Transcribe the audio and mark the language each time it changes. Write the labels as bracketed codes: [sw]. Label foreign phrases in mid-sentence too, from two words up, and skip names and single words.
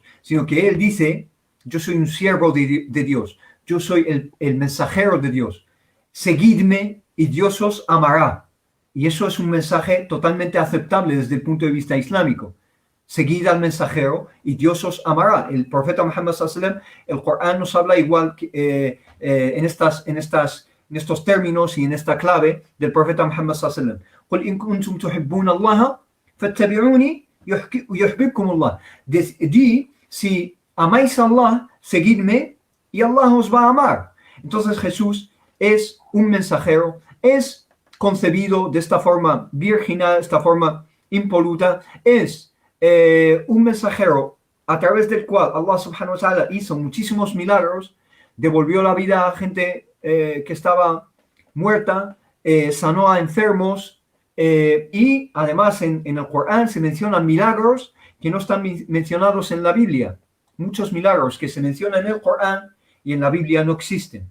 [es] Sino que Él dice, yo soy un siervo de Dios, yo soy el mensajero de Dios. Seguidme y Dios os amará. Y eso es un mensaje totalmente aceptable desde el punto de vista islámico. Seguid al mensajero y Dios os amará. El profeta Muhammad [ar] صلى الله عليه وسلم, [es] el Corán nos habla igual que, en estos términos y en esta clave del profeta Muhammad [ar] صلى الله عليه وسلم. قل إن كنتم تحبون الله فاتبعوني يحببكم الله. [es] Di, si amáis a Allah, seguidme y Allah os va a amar. Entonces Jesús es un mensajero, es concebido de esta forma virginal, esta forma impoluta, es un mensajero a través del cual Allah [ar] سبحانه وتعالى [es] hizo muchísimos milagros, devolvió la vida a gente que estaba muerta, sanó a enfermos, y además en el Corán se mencionan milagros que no están mencionados en la Biblia. Muchos milagros que se mencionan en el Corán y en la Biblia no existen.